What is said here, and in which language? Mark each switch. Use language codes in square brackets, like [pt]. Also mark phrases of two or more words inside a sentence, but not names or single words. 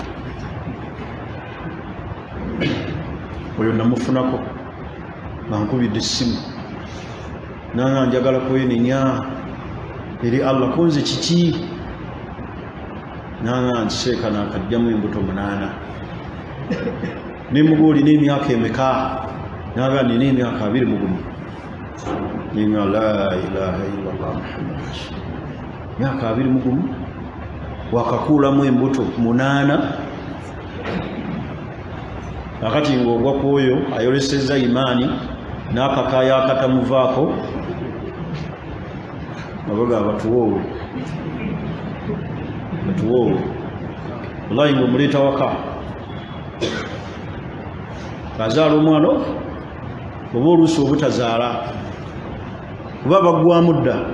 [lg] Oyo namufunako nga nkubidde essimu nanga njagala kwenenya eri Allah kunze kiki nanga nseeka nakajjamu embuto 8. Nemubuulira emyaka emeka naga nina emyaka 21. [ar] Ninga لا إله إلا الله محمد رسول الله. [lg] Myaka 21 wakakuulamu embuto 8. Akati ng'ogwa kwoyo ayolesezza imaani n'akakaaya akatamuvaako abaga batuwoowe wallahi ng'omuleeta waka azaala omwana oba oluusi obutazaala kuba baggwamu dda.